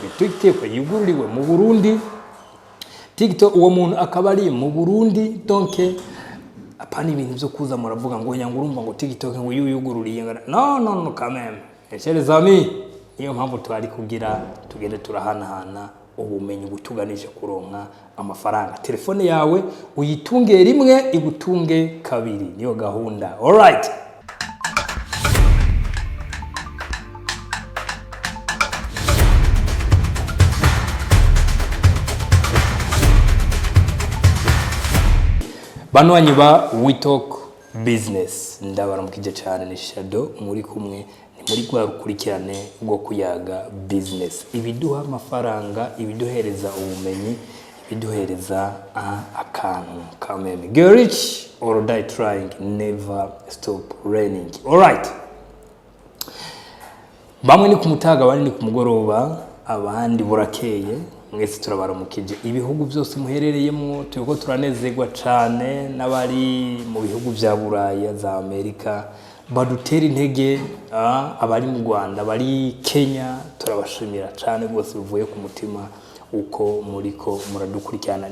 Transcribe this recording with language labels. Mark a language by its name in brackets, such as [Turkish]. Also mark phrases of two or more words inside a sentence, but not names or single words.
[Rundi] TikTok yugururiwe mu Burundi. TikTok uwo muntu akaba ari mu Burundi, donc apana ibintu byo kuza muravuga ngo nyanga urumva ngo TikTok ngo yuyugururiye no [French] quand même. Chers amis, iyo mpamvu twari kugira tugende turahanahana ubumenyi butuganisha kuronka amafaranga. [Rundi] Telefone yawe uyitunge rimwe igutunge kabiri, niyo gahunda. [English] All right. [Rundi] Banwanyi ba WeTalk Business ndabaramukije cyane ni Shadow muri kumwe ni muri kwa rukurikirane rwo kuyaga business, ibiduha amafaranga, ibiduhereza ubumenyi, ibiduhereza akantu kameme. [English] Get rich or die trying, never stop learning. All right. [Rundi] Bamwe ni kumutaga, abandi ni kumugoroba, abandi burakeye. Mwese turabaramukije ibihugu byose muherereyemo, tuko turanezerwa cyane n'abari mu bihugu bya Buraya za Amerika badutera intege, abari mu Rwanda, abari Kenya, turabashimira cyane rwose bivuye ku mutima uko muriko muradukurikirana.